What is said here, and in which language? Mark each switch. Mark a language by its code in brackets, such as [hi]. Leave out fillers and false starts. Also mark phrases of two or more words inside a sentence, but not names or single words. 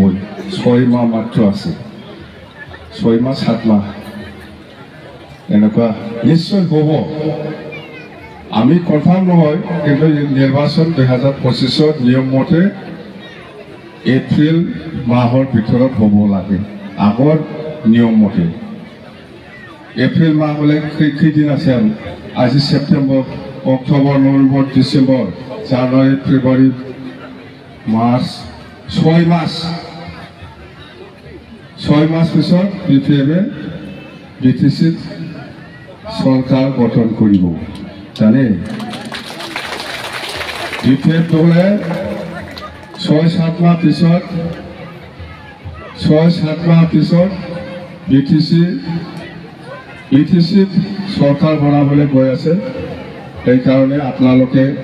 [as] 6 মাহ মাত্র আছে। 6 মাহ 7 মাহ এনেকুৱা নিশ্চয় হ'ব। আমি কনফার্ম নহয়, কিন্তু নির্বাচন 2025 নিয়ম মতে এপ্রিল মাহৰ ভিতৰত হ'ব লাগে, আগৰ নিয়ম মতে। [brx] एप्रिल माह हले खैदिन [as] আছে আজি [en] September October November December [as] জানুৱাৰী ফেব্ৰুৱাৰী মাৰ্চ 6 মাস 6 মাস পিছত বিপিএমে বিটিসি সরকার গঠন করিব জানে বিপিএম দলে 6-7 মাস পিছত 6-7 মাস পিছত বিটিসি সরকার বনাবলে গৈ আছে এই কারণে আপনালোকে